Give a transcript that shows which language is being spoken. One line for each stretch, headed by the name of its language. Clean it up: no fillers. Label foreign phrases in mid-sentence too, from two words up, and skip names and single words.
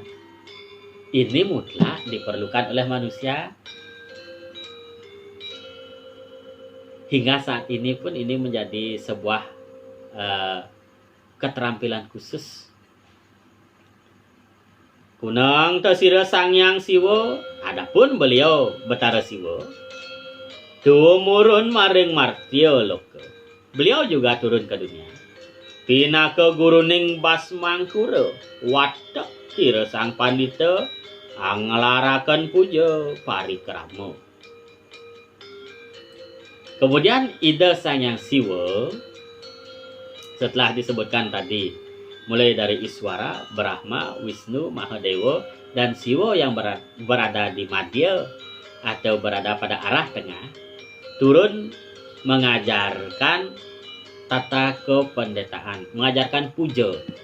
Indonesian: Ini mutlak diperlukan oleh manusia. Hingga saat ini pun ini menjadi sebuah keterampilan khusus.
Kawi: Kunang tasira Sang Hyang Siwa,
Indonesian: adapun beliau Betara Siwa,
Kawi: tumurun maring martya loka.
Indonesian: Beliau juga turun ke dunia.
Kawi: Pinaka guruning Basmangkura, watak kira sang pandita, anglarakan puja parikrama.
Indonesian: Kemudian ide Sang Hyang Siwa setelah disebutkan tadi, mulai dari Iswara, Brahma, Wisnu, Mahadewa, dan Siwa yang berada di madya atau berada pada arah tengah, turun mengajarkan tata kependetaan, mengajarkan puja.